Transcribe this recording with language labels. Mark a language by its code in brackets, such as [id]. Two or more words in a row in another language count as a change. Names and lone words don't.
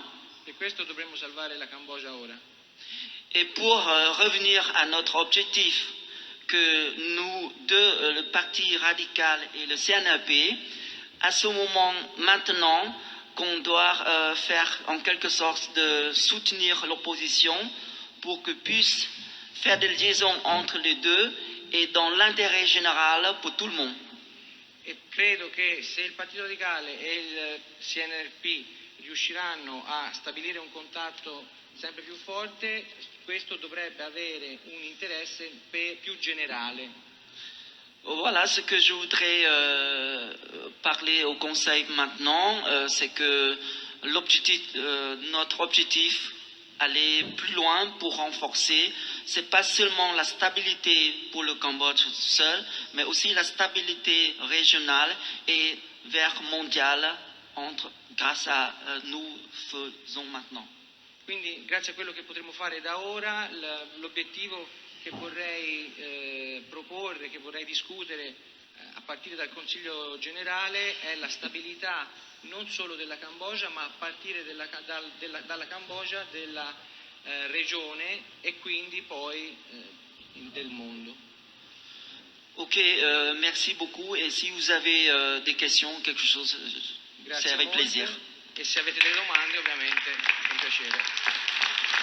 [it] Per questo dovremmo salvare la Cambogia ora. [fr] Et pour revenir à notre objectif, que nous deux, le Parti radical et le CNRP, à ce moment maintenant, qu'on doit faire en quelque sorte de soutenir l'opposition pour que puisse faire des liaisons entre les deux et dans l'intérêt général pour tout le monde. [it] E credo che se il Partito Radicale e il CNRP riusciranno a stabilire un contatto sempre più forte, questo dovrebbe avere un interesse più generale. [fr] Voilà ce que je voudrais parler au Conseil maintenant, c'est que notre objectif, aller plus loin pour renforcer, c'est pas seulement la stabilité pour le Cambodge seul, mais aussi la stabilité régionale et vers mondiale grâce à nous faisons maintenant. [it] Quindi grazie a quello che potremo fare da ora, l'obiettivo che vorrei proporre, che vorrei discutere a partire dal Consiglio generale è la stabilità non solo della Cambogia, ma a partire dalla Cambogia, della regione et quindi poi del mondo. [fr] Ok, merci beaucoup. Et si vous avez des questions, quelque chose, c'est avec plaisir. [it] E se avete delle domande, ovviamente, è un piacere.